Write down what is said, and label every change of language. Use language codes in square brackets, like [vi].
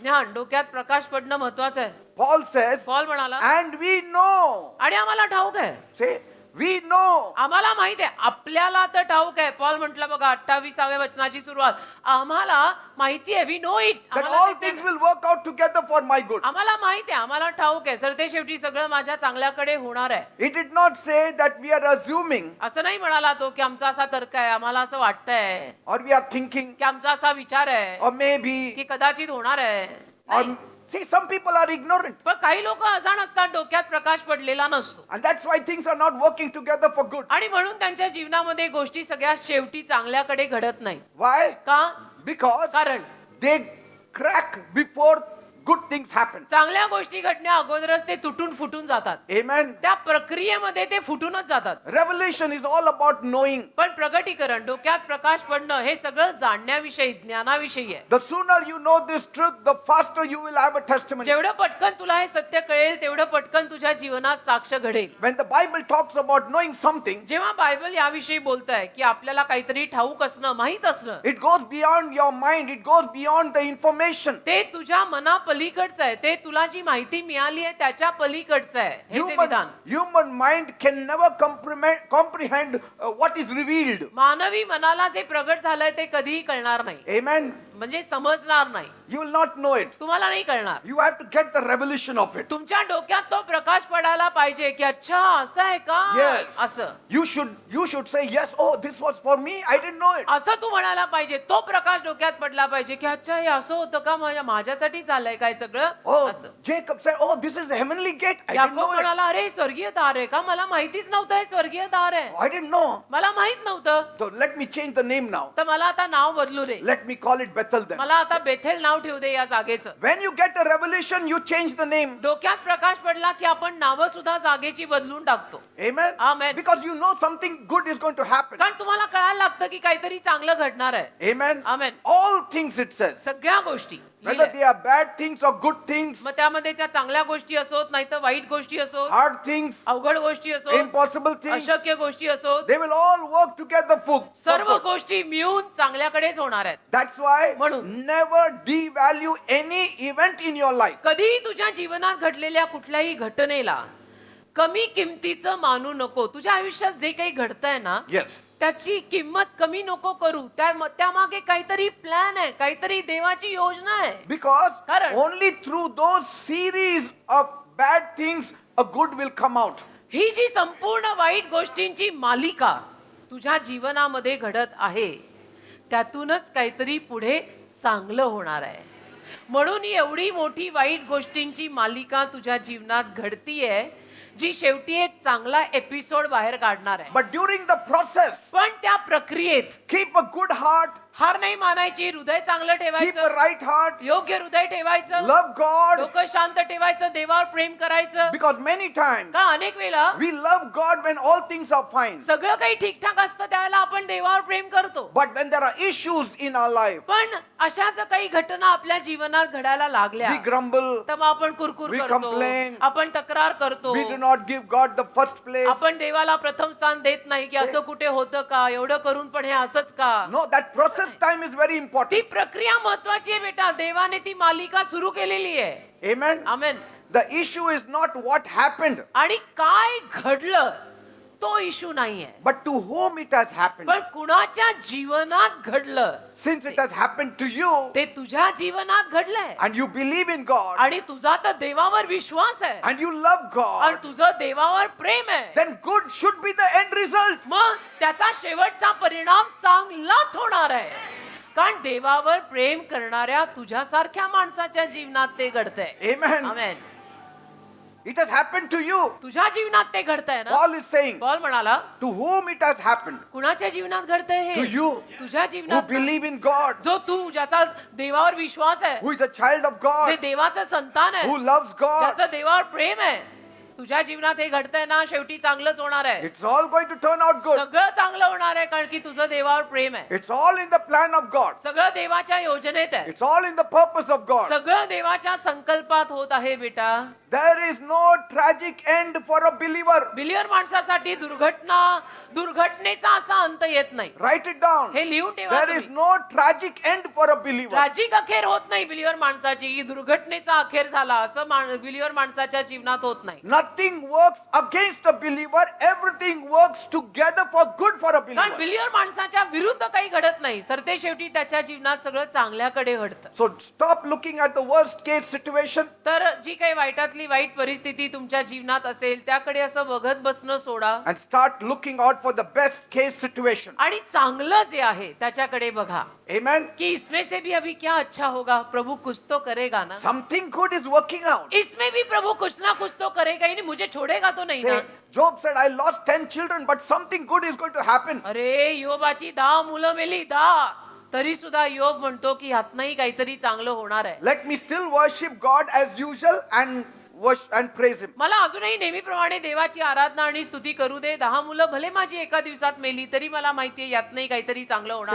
[mr] ज्ञान, डोक्यात प्रकाश पडणं महत्वाचं आहे. [en] Paul says, [mr] पॉल म्हणाला, [en] and we know. [mr] आणि आम्हाला ठाऊक आहे. [en] Say, we know. [mr] आम्हाला माहित आहे. आपल्याला तर ठाऊक आहे. पॉल म्हटलं बघा 28व्या वचनाची सुरुवात. आम्हाला माहिती आहे. [en] We know it. That all things will work out together for my good. [mr] आम्हाला माहित आहे, आम्हाला ठाऊक आहे, सर ते शेवटी सगळं माझ्या चांगल्याकडे होणार आहे. [en] It did not say that we are assuming [mr] असं नाही म्हणाला तो की आमचा असा तर्क आहे, आम्हाला असं वाटतंय, [en] or we are thinking [mr] की आमचा असा विचार आहे, [en] or maybe [mr] की कदाचित होणार आहे. [en] or [mr] नाही. [en] see, some people are ignorant [mr] पण काही लोक अजाण असतात, डोक्यात प्रकाश पडलेला नसतो, [en] and that's why things are not working together for good. [mr] आणि म्हणून त्यांच्या जीवनामध्ये गोष्टी सगळ्या शेवटी चांगल्याकडे घडत नाही. [en] Why? [mr] का? [en] Because [mr] कारण [en] they crack before good things happen. [mr] चांगल्या गोष्टी घडण्या अगोदरच ते तुटून फुटून जातात. [en] Amen. [mr] त्या प्रक्रियेमध्ये ते फुटूनच जातात. [en] Revelation is all about knowing. [mr] पण प्रगटीकरण, डोक्यात प्रकाश पडणं, हे सगळं जाणण्याविषयी, ज्ञानाविषयी आहे. [en] The sooner you know this truth, the faster you will have a testimony. [mr] जेवढं पटकन तुला हे सत्य कळेल तेवढं पटकन तुझ्या जीवनात साक्ष घडेल. [en] When the Bible talks about knowing something, [mr] जेव्हा बायबल याविषयी बोलतंय की आपल्याला काहीतरी ठाऊक असणं, माहित असणं, [en] it goes beyond your mind, it goes beyond the information. [mr] ते तुझ्या मना पलीकडचं आहे. ते तुला जी माहिती मिळाली आहे त्याच्या पलीकडचं आहे. हे जे विधान [en] Human mind can never comprehend what is revealed. [mr] मानवी मनाला जे प्रगट झालंय ते कधीही कळणार नाही. [en] Amen. [mr] म्हणजे समजणार नाही. [en] You will not know it. [mr] तुम्हाला नाही कळणार. [en] You have to get the revelation of it. [mr] तुमच्या डोक्यात तो प्रकाश पडायला पाहिजे की अच्छा असं आहे का, [en] Yes. [mr] असं [en] You should say yes. Oh, this was for me. I didn't know it. [mr] असं तू म्हणायला पाहिजे. तो प्रकाश डोक्यात पडला पाहिजे की अच्छा हे असं होतं का, माझ्यासाठी झालंय काय सगळं, [en] Oh, [mr] असं. [en] Jacob said, "Oh, this is the heavenly gate. I didn't [mr] Yakob [en] know it. [mr] म्हणाला अरे स्वर्गीय दार आहे का, मला माहितीच नव्हतं हे स्वर्गीय दार आहे, [en] I didn't know." [mr] मला माहित नव्हतं. [en] So let me change the name now. [mr] तर मला आता नाव बदलू दे. [en] Let me call it Bethel then. [mr] मला आता बेथेल नाव ठेवू दे या जागेचं. [en] When you get a revelation, you change the name. [mr] डोक्यात प्रकाश पडला की आपण नावं सुद्धा जागेची बदलून टाकतो. [en] Amen. Amen. Because you know something good is going to happen. [mr] कारण तुम्हाला कळायला लागतं की काहीतरी चांगलं घडणार आहे. [en] Amen. Amen. All things it says. [mr] सगळ्या गोष्टी [en] Whether [mr] लिहिलंय. [en] they are bad things or good things, [mr] मग त्यामध्ये त्या चांगल्या गोष्टी असोत, नाही तर वाईट गोष्टी असोत, [en] hard things, [mr] अवघड गोष्टी असोत, [en] impossible things, [mr] अशक्य गोष्टी असोत, [en] they will all work together for [mr] सर्व [en] good. [mr] गोष्टी मिळून चांगल्याकडेच होणार आहेत. [en] That's why [mr] म्हणून. [en] never devalue any event in your life. [mr] कधीही तुझ्या जीवनात घडलेल्या कुठल्याही घटनेला कमी किमतीचं मानू नको. तुझ्या आयुष्यात जे काही घडतंय ना, [en] Yes. [mr] त्याची किंमत कमी नको करू. त्यामागे काहीतरी प्लॅन आहे, काहीतरी देवाची योजना आहे. [en] Because [mr] कारण. [en] only through those series of bad things a good will come out. [mr] ही जी संपूर्ण वाईट गोष्टींची मालिका तुझ्या जीवनामध्ये घडत आहे, त्यातूनच काहीतरी पुढे चांगलं होणार आहे. म्हणून ही एवढी मोठी वाईट गोष्टींची मालिका तुझ्या जीवनात घडतीये, जी शेवटी एक चांगला एपिसोड बाहेर काढणार आहे. [en] But during the process, [mr] पण त्या प्रक्रियेत [en] keep a good heart, [mr] हार नाही मानायची. हृदय चांगलं [en] keep a [mr] ठेवायचं, [en] right heart, [mr] योग्य हृदय ठेवायचं, [en] love God. [mr] डोकं शांत ठेवायचं, देवावर प्रेम करायचं. [en] Because many times [mr] का अनेक वेळा [en] we love God when all things are fine. [mr] सगळं काही ठीकठाक असतं त्यावेळेला आपण देवावर प्रेम करतो. [en] But when there are issues in our life, [mr] पण अशा जर काही घटना आपल्या जीवनात घडायला लागल्या [en] we grumble, [mr] तर मग आपण कुरकुर [en] We [mr] करतो, [en] complain. [mr] आपण तक्रार करतो, [en] we do not give God the first place. [mr] आपण देवाला प्रथम स्थान देत नाही की असं कुठे होतं का, एवढं करून पण हे असंच का. [en] No, that process time is very [mr] ती [en] important. [mr] प्रक्रिया महत्वाची आहे बेटा. देवाने ती मालिका सुरू केलेली आहे. [en] Amen. [mr] Amen. [en] The issue is not what happened, [mr] आणि काय घडलं तो इशू नाहीये, [en] but to whom it has happened. [mr] पण कुणाच्या जीवनात घडलं. [en] Since it has happened to you [mr] ते तुझ्या जीवनात घडलंय [en] and you believe in God [mr] आणि तुझा तर देवावर विश्वास आहे [en] and you love [mr] आणि [en] God, [mr] तुझं देवावर प्रेम आहे, [en] then good should be the end result. [mr] मग त्याचा शेवटचा परिणाम चांगलाच होणार आहे. कारण देवावर प्रेम करणाऱ्या तुझ्यासारख्या माणसाच्या जीवनात ते घडतंय. [en] Amen. [mr] Amen. [en] It has happened to you. [mr] तुझ्या जीवनात ते घडतंय ना. [en] Paul is saying, [mr] पॉल म्हणाला [en] to whom it has happened, [mr] कुणाच्या जीवनात घडतंय [en] to [mr] हे? [en] you [mr] तुझ्या [en] who [mr] जीवनात. [en] believe in God, [mr] जो तू ज्याचा देवावर विश्वास आहे, [en] who is a child of [mr] जे [en] God, [mr] देवाचं संतान आहे, [en] who loves God. [mr] ज्याचं देवावर प्रेम आहे, तुझ्या जीवनात हे घडतंय ना, शेवटी चांगलंच होणार आहे. [en] It's all going to turn out good. [mr] सगळं चांगलं होणार आहे कारण की तुझं देवावर प्रेम आहे. [en] It's all in the plan of God. [mr] सगळं देवाच्या योजनेत आहे. [en] It's all in the purpose of God. [mr] सगळं देवाच्या संकल्पात होत आहे बेटा. [en] There is no tragic end for a believer. [mr] बिलियर माणसासाठी दुर्घटनेचा असा अंत येत नाही. [en] Write it down. [mr] हे लिहून ठेवा [en] There is [mr] तुम्ही. [en] no tragic end for a believer. [mr] Tragic अखेर होत नाही बिलियर माणसाची. ही दुर्घटनेचा अखेर झाला असं बिलियर माणसाच्या जीवनात होत नाही. [en] Nothing works against a believer. Everything works together for good for a [mr] कारण [en] believer. [mr] बिलियर माणसाच्या विरुद्ध काही घडत नाही. सरते शेवटी त्याच्या जीवनात सगळं चांगल्याकडे घडतं. [en] So stop looking at the worst case situation. [mr] तर जी काही वाईटातली वाईट परिस्थिती तुमच्या जीवनात असेल त्याकडे असं बघत बसणं सोडा [en] And start looking out for the best case situation. [mr] आणि चांगलं जे आहे त्याच्याकडे बघा. [en] Amen. [hi] कि इसमें से भी अभी क्या अच्छा होगा, प्रभु कुछ तो करेगा ना. [en] Something good is working out. [hi] इसमें भी प्रभु कुछ ना कुछ तो करेगा ही नहीं, मुझे छोड़ेगा तो नहीं [en] Say, [hi] ना. [en] Job said, I lost 10 children, but something good is going to happen. [mr] अरे योबाची 10 मुलं मेली, 10. तरी सुद्धा योब म्हणतो की ह्यातनंही काहीतरी चांगलं होणार आहे. [en] Let me still worship God as usual and praise Him. [mr] मला अजूनही नेहमीप्रमाणे देवाची आराधना आणि स्तुती करू दे. 10 मुलं भले माझी एका दिवसात मेली तरी मला माहितीये यातनंही काहीतरी चांगलं होणार